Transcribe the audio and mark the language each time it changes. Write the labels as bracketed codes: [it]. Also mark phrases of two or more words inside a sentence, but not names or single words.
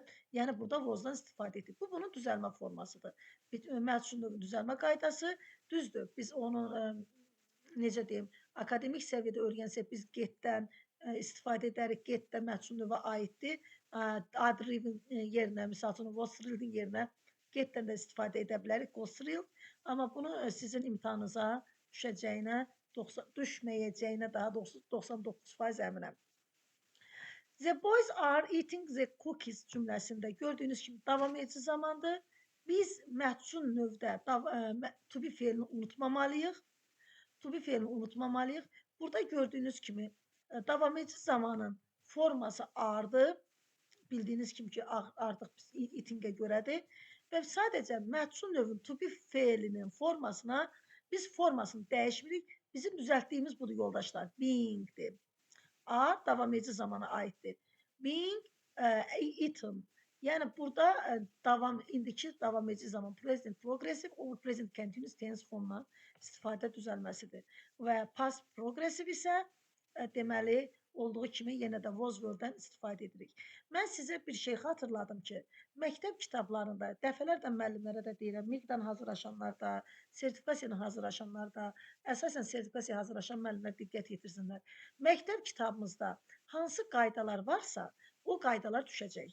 [az] Yəni burada was-dan istifadə etdik. Bu bunun düzəlmə formasıdır. Məhsul növü düzəlmə qaydası düzdür. Biz onu necə deyim, akademik səviyyədə öyrənsək biz get-dən istifadə edərik. Get də məhsul növə aiddir. Ad yerinə, misal üçün [en] was thrilled-in [az] yerinə get-dən də istifadə edə bilərik. [en] Was thrilled. [az] Amma bunu sizin imtahanınıza düşməyəcəyinə daha doğrusu 99% əminəm. [en] The boys are eating the cookies [az] cümləsində gördüyünüz kimi davam edici zamandır. Biz məhsul növdə [en] to be [az] fe'lini unutmamalıyıq. [en] To be [az] fe'lini unutmamalıyıq. Burada gördüyünüz kimi davam edici zamanın forması are'dır. Bildiyiniz kimi ki artıq biz eating'ə görədir. Və sadəcə məhsul növün [en] to be [az] fe'linin formasına biz formasını dəyişmirik. Bizim düzəltdiyimiz budur yoldaşlar. Being'dir. Are davam edici zamana aiddir. [en] Being eaten. [az] Yəni burada indiki davam edici zaman [en] present progressive or present continuous tense [az] formla istifadə düzəlməsidir. Və [en] past progressive [az] isə deməli olduğu kimi yenə də [en] was word-dən [az] istifadə edirik. Mən sizə bir şey xatırladım ki, məktəb kitablarında dəfələrlə müəllimlərə də deyirəm, MİQ-dən hazırlaşanlar da, sertifikasiyadan hazırlaşanlar da, əsasən sertifikasiyaya hazırlaşan müəllimlər diqqət yetirsinlər. Məktəb kitabımızda hansı qaydalar varsa, o qaydalar düşəcək.